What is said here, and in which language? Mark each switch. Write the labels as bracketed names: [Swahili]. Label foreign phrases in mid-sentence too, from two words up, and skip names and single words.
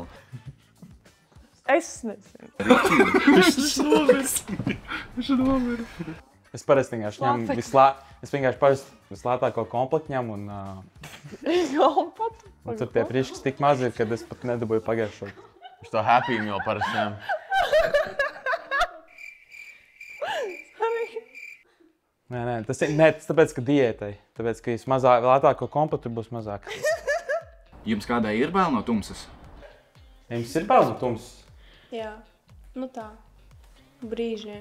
[Latvian] Es nezinu. Viņš nomira. Es parasti vienkārši ņemu vislētāko komplektu ņemu un tur tie priekškas tik mazi ir, kad es pat nedabūju pagaršot. Viņš to [English] happy meal [Latvian] parasti ņem. Nē, tas tāpēc, ka diētai. Tāpēc, ka lētāko komplektu būs mazāk. Jums kādai ir bail no tumsas? Jums ir bail no tumsas? Jā, nu tā, brīžiem.